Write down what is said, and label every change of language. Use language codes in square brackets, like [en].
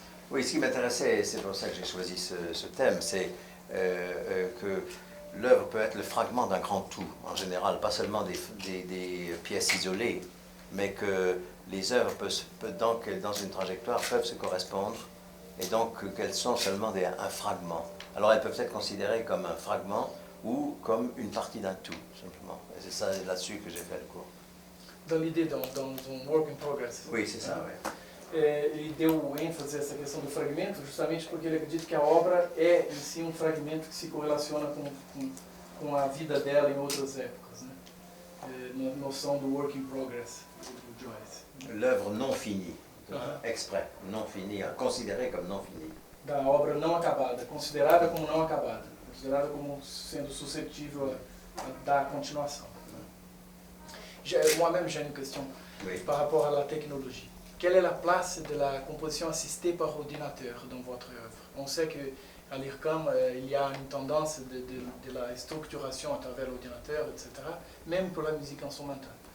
[fr] Oui, ce qui m'intéressait, et c'est pour ça que j'ai choisi ce thème, c'est que l'œuvre peut être le fragment d'un grand tout, en général, pas seulement des pièces isolées, mais que les œuvres peuvent donc, dans une trajectoire, peuvent se correspondre, et donc qu'elles sont seulement un fragment. Alors elles peuvent être considérées comme un fragment ou comme une partie d'un tout, simplement. Et c'est ça là-dessus que j'ai fait le cours. Dans l'idée, dans un work in progress. Oui, c'est ça, oui. [pt] Ele deu ênfase a essa questão do fragmento justamente porque ele acredita que a obra é em si fragmento que se correlaciona com a vida dela em outras épocas, né? Na noção do work in progress do Joyce. [fr] L'œuvre non finie, exprès, non finie, considérée comme non finie. [pt] Da obra não acabada, considerada como não acabada, considerada como sendo suscetível da continuação. [fr] Moi-même j'ai une question par rapport à la technologie. Quelle est la place de la composition assistée par ordinateur dans votre œuvre? On sait qu'à l'IRCAM, il y a une tendance de la structuration à travers l'ordinateur, etc., même pour la musique instrumentale.